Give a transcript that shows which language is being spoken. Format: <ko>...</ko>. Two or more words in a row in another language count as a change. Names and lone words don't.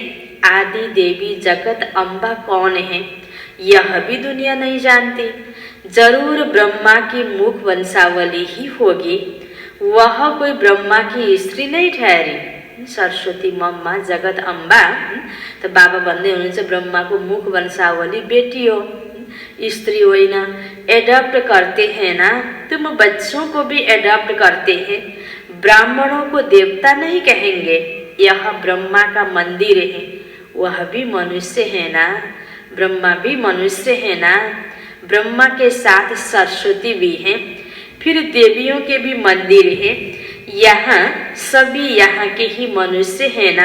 <hi>आदि देवी जगत अम्बा कौन है, यह भी दुनिया नहीं जानती। जरूर ब्रह्मा की मुख वंशावली ही होगी, वह कोई ब्रह्मा की स्त्री नहीं ठहरी।</hi> <ne>सरस्वती मम्मा जगत अम्बा, तो बाबा भन्दै हुनुहुन्छ ब्रह्माको मुख वंशावली बेटी हो, स्त्री होइन।</ne> <hi>एडॉप्ट करते हैं ना, तुम बच्चों को भी एडॉप्ट करते हैं। ब्राह्मणों को देवता नहीं कहेंगे, यह ब्रह्मा का मंदिर है, वह भी मनुष्य है ना, ब्रह्मा भी मनुष्य है ना। ब्रह्मा के साथ सरस्वती भी है, फिर देवियों के भी मंदिर है, यहाँ सभी यहाँ के ही मनुष्य है ना।</hi>